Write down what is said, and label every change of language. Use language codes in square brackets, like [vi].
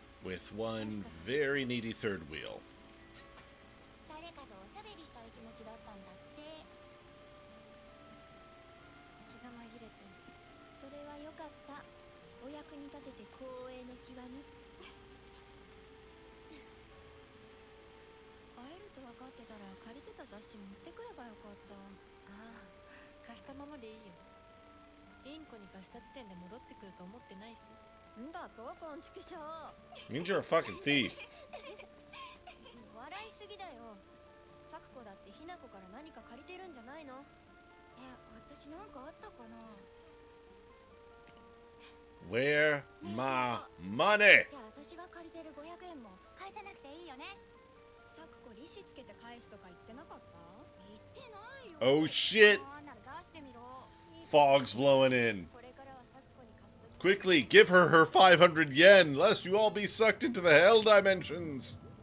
[en] with one very needy third wheel. [ja] 誰かとおしゃべりしたい気持ちだったんだって。気が紛れて。それはよかった。お役に立てて光栄の極み。会えると分かってたら借りてた雑誌持ってくればよかった。ああ、貸したままでいいよ。リンコに貸した時点で戻ってくると思ってないし。んだとこんちくしょう。 [en] Means you're a fucking thief. [ja] 笑いすぎだよ。サクコだってひなこから何か借りてるんじゃないの？私なんかあったかな。 [en] Where my money? [ja] じゃあ私が借りてる500円も返さなくていいよね。サクコ利子つけて返すとか言ってなかった？言ってないよ。 [en] Oh shit! [ja] なら出してみろ。 [en] Fog's blowing in. [ja] これからはサクコに貸すとき。 [en] Quickly, give her her 500 yen, lest you all be sucked into the hell dimensions.